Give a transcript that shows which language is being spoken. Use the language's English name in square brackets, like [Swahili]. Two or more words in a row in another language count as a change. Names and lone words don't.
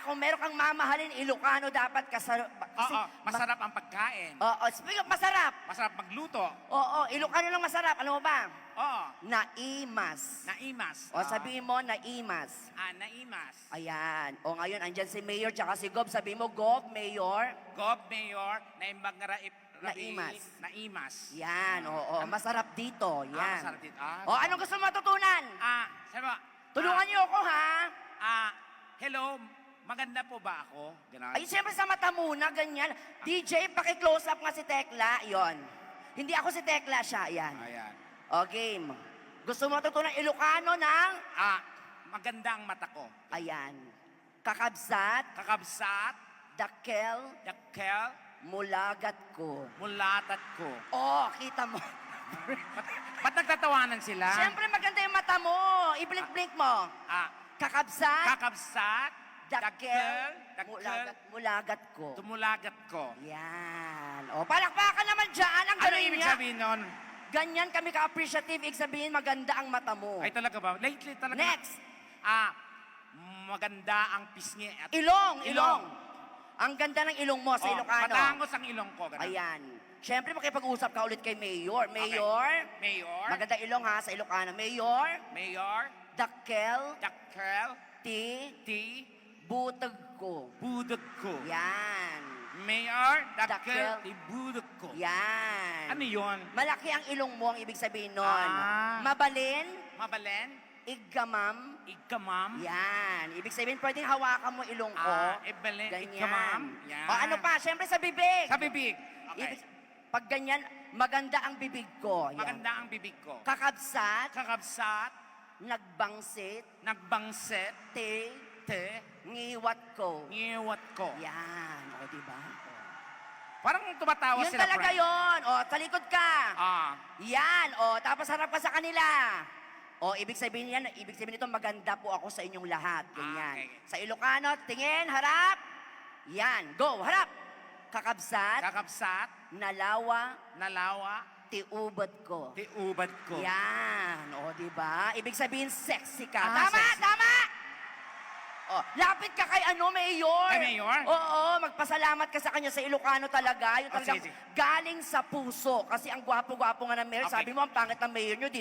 [Filipino] Kung meron kang mamahalin Ilocano, dapat kasi Oo, masarap ang pagkain. Oo. [English] Speaking of [Filipino] masarap. Masarap magluto. Oo. Ilocano lang masarap. Alam mo ba? Oo. [Iloko] Naimas. Naimas. [Filipino] O sabihin mo, [Iloko] naimas. Naimas. [Filipino] Ayan. O ngayon, andyan si Mayor tsaka si Gov. Sabihin mo, Gov, Mayor. [Iloko] Gob Mayor, naimbag na Naimas. Naimas. [Filipino] Yan, oo. Masarap dito. Yan. Masarap dito. O, anong gusto mo matutunan? Sabi mo, Tulungan niyo ako, ha? hello, maganda po ba ako? Ganun. Ay, siyempre sa mata muna, ganyan. DJ, paki-close up nga si Tekla. Yon. Hindi ako si Tekla, siya. Yan. Ayan. O, game. Gusto mo matutunan Ilocano ng... Maganda ang mata ko. Ayan. [Iloko] Kakabsat, Kakabsat, dakkel, dakkel, mulagat ko. mulatat ko. [Filipino] Oh, kita mo. Ba't nagtatawanan sila? Siyempre maganda yung mata mo. I-blink-blink mo. [Iloko] Kakabsat, Kakabsat, dakkel, dakkel, mulagat ko. tumulagat ko. [Filipino] Yan. O, palakpakan naman dyan. Ang Ano galing ibig niya. sabihin nun? Ganyan kami ka-appreciative. Ibig sabihin, maganda ang mata mo. Ay talaga ba? Lately talaga. Next. Maganda ang pisngi at Ilong. Ang ganda ng ilong mo sa Ilocano. Matangos ang ilong ko. Ganun. Ayan. Siyempre, makipag-usap ka ulit kay Mayor. Mayor. Mayor. Maganda ilong ha sa Ilocano. Mayor. Mayor. [Iloko] Dakkel. Dakkel. Ti. Ti. Butag ko. Budog ko. [Filipino] Yan. Mayor. [Iloko] Dakkel. Dakkel. Ti budog ko. [Filipino] Yan. Ano yun? Malaki ang ilong mo, ang ibig sabihin nun. Ah. [Iloko] Mabalin. Mabalen. Iggamam. Igkamam. [Filipino] Yan. Ibig sabihin, pwedeng hawakan mo ilong ko. [Iloko] Ibalen. [Filipino] Ganyan. [Iloko] Igkamam. Yan. [Filipino] O ano pa? Siyempre sa bibig. Sa bibig. Okay. Pag ganyan, maganda ang bibig ko. Yan. Maganda ang bibig ko. [Iloko] Kakabsat, Kakabsat. nagbangsit, Nagbangset. te, Te. ngiwat ko. Ngiwat ko. [Filipino] Yan. O, diba? O. Parang tumatawa Yun sila, talaga friend. yun. O, talikod ka. Ah. Yan. O, tapos harap ka sa kanila. O, ibig sabihin nito, maganda po ako sa inyong lahat. Ganyan. Okay. Sa Ilocano, tingin, harap. Yan. Go, harap. [Iloko] Kakabsat, Kakabsat, nalawa, nalawa, tiubad ko. tiubad ko. [Filipino] Yan. O, di ba? Ibig sabihin, sexy ka. Ah, Tama, sexy. tama! O, lapit ka kay Mayor. Kay Mayor? Oo, magpasalamat ka sa kanya sa Ilocano talaga. Yung Oh, talagang sige, sige. galing sa puso. Kasi ang gwapo-gwapo nga ng Mayor. Okay. Sabi mo, ang pangit ng Mayor nyo.